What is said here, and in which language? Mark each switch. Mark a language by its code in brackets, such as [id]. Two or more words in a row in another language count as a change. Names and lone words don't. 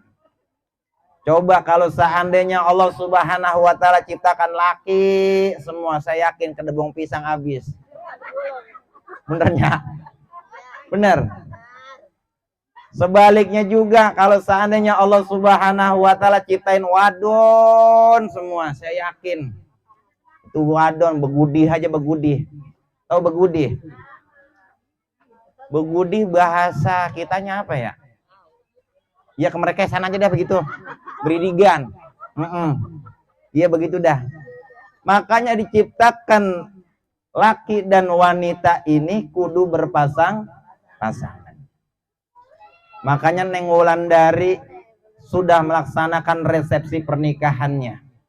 [id] Coba kalau seandainya Allah [ar] سبحانه وتعالى [id] ciptakan laki semua, saya yakin kedebong pisang habis. Benernya? Bener. Sebaliknya juga kalau seandainya Allah [ar] سبحانه وتعالى [id] ciptain wadon semua, saya yakin itu wadon begudih aja begudih. Tahu begudih? Begudih bahasa kitanya apa ya? Ya kemerkesan aja dah begitu. Beridigan. Iya begitu dah. Makanya diciptakan laki dan wanita ini kudu berpasangan. Makanya Neng Wulandari sudah melaksanakan resepsi pernikahannya.